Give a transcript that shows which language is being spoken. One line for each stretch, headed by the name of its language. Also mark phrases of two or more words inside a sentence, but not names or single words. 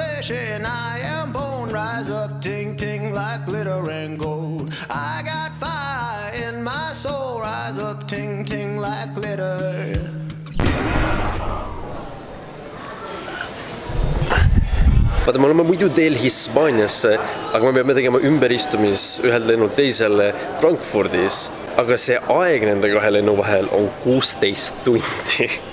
English: and I am born. Rise up, ting ting like glitter and gold. I got fire in my soul. Rise up, ting ting like glitter.
Estonian: Vaata, me oleme muidu teel Hispaaniasse, aga me peame tegema ümberistumis ühelt lennult teisele Frankfurdis. Aga see aeg nende kahe lennu vahel on 16 tundi.